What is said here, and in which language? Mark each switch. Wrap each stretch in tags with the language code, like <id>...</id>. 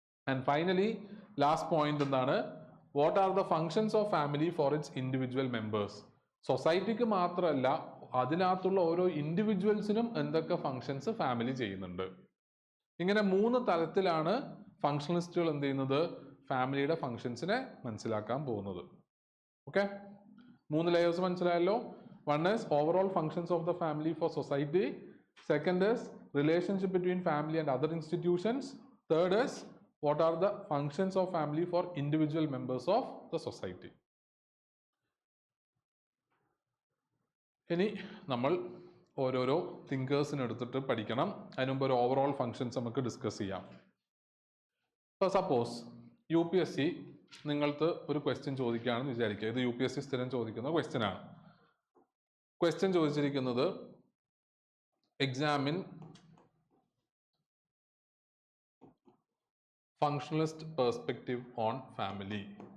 <en>and finally last point</en> <ml>എന്താണ്?</ml> <en>What are the functions of family for its individual members?</en> <ml>സൊസൈറ്റിക്ക് മാത്രമല്ല, അതിനകത്തുള്ള ഓരോ ഇൻഡിവിജ്വൽസിനും എന്തൊക്കെ ഫങ്ഷൻസ് ഫാമിലി ചെയ്യുന്നുണ്ട്. ഇങ്ങനെ 3 തലത്തിലാണ് ഫങ്ഷണലിസ്റ്റുകൾ എന്ത് ചെയ്യുന്നത്? ഫാമിലിയുടെ ഫങ്ഷൻസിനെ മനസ്സിലാക്കാൻ പോകുന്നത്. ഓക്കെ, 3 ലെയേഴ്സ് മനസ്സിലായല്ലോ.</ml> <en>One is overall functions of the family for society. Second is relationship between family and other institutions. Third is what are the functions of family for individual members of the society.</en> <ml>ഇനി നമ്മൾ ഓരോരോ തിങ്കേഴ്സിന് എടുത്തിട്ട് പഠിക്കണം. അതിന് മുമ്പ് ഒരു overall functions നമുക്ക് discuss ചെയ്യാം. ഇപ്പോൾ സപ്പോസ് UPSC നിങ്ങൾക്ക് ഒരു ക്വസ്റ്റ്യൻ ചോദിക്കുകയാണെന്ന് വിചാരിക്കുക. ഇത് UPSC സ്ഥിരം ചോദിക്കുന്ന ക്വസ്റ്റ്യൻ ആണ്. ക്വസ്റ്റ്യൻ ചോദിച്ചിരിക്കുന്നത്</ml> <en>Examine functionalist perspective on family.</en>